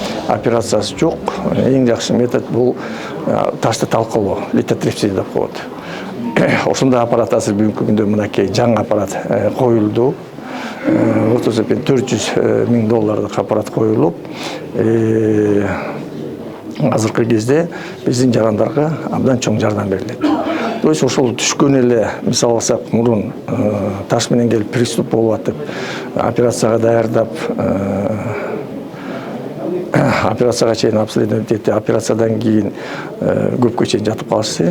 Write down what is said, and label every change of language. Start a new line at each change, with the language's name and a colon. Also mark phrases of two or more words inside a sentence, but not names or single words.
Kazakh: операциясы жоқ. Ең жақсы метод бұл ташты талқылау, литотрипсия деп коет.
Kyrgyz: Ошондой аппарат азыр бүгүнкү күндө мынакей жаңы аппарат коюлду. Орто эсеппен $400,000 аппарат коюлуп, азыркы кезде биздин жарандарга абдан чоң жардам берилет.
Russian: То есть
Kyrgyz: ошол түшкөн эле, мисалы алсак, мурун таш менен келип приступ болуп атып, операцияга даярдап, операцияга чейин обследование этти, операциядан кийин көпкө чейин жатып калышты.